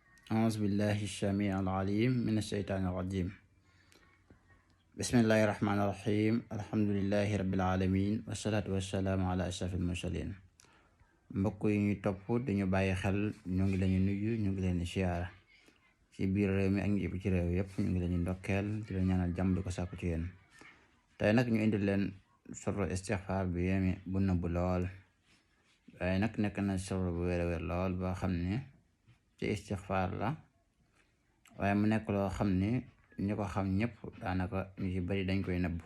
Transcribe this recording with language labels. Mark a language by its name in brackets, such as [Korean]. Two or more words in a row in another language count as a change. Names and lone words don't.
[Arabic] أعوذ بالله السميع العليم من الشيطان الرجيم. بسم الله الرحمن الرحيم. الحمد لله رب العالمين والصلاة والسلام على أشرف المرسلين. [Wolof] mbokk yi ñuy topp dañu bàyyi xel ñu ngi leen di nuyu ñu ngi leen di siyaara ci biir réew mi ak ñi ci réew yëpp ñu ngi leen di ndokkeel di leen ñaanal jàmm di ko sàkku ci yéen. tey nag ñu indi leen soro istixfaar bi yéeme bu nëbbu lool waaye nag nekk na soro bu wér a wér lool boo xam ne ci istixfaar la waaye mu nekk loo xam ne ñu ko xam ñëpp daanaka ñu ci bari dañ koy nëbb.